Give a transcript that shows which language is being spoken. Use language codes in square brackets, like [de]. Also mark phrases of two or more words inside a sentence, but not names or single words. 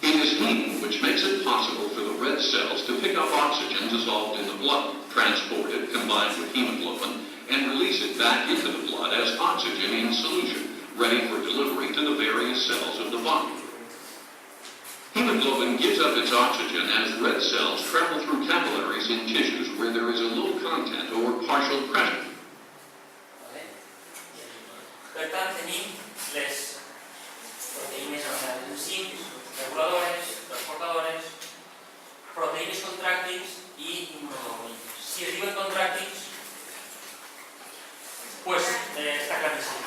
[en] It is heme which makes it possible for the red cells to pick up oxygen dissolved in the blood, transport it combined with hemoglobin, and release it back into the blood as oxygen in solution, ready for delivery to the various cells of the body. Hemoglobin gives up its oxygen as red cells travel through capillaries in tissues where there is a low content or partial pressure. [es] Vale? [ca] Per tant, tenim les proteïnes, els enzims, reguladores, transportadores, proteïnes contràctils i immunoglobulines. Si es diuen contràctils, pues està claríssim.